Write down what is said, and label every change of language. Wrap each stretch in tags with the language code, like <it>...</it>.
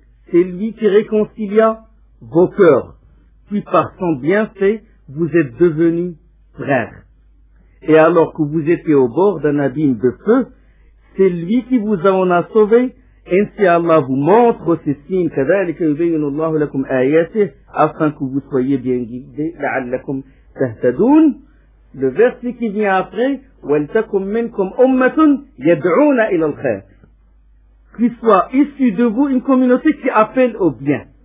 <fr>C'est lui qui réconcilia vos cœurs. Puis par son bienfait, vous êtes devenus frères. Et alors que vous étiez au bord d'un abîme de feu, c'est lui qui vous en a sauvé. Ainsi Allah vous montre ses signes,</fr> <ar>كَذَلِكَ يُبَيِّنُ اللَّهُ لَكُمْ آيَاتِهِ</ar> <fr>afin que vous soyez bien guidés,</fr> <ar>لَعَلَّكُمْ تَهْتَدُونَ.</ar> <fr>Le verset qui vient après,</fr> <ar>وَلْتَكُمْ مِنْكُمْ أُمَّةٌ يَدْعُونَ إِلَى الْخَيْرِ.</ar> <fr>Qu'il soit issu de vous une communauté qui appelle au bien.</fr>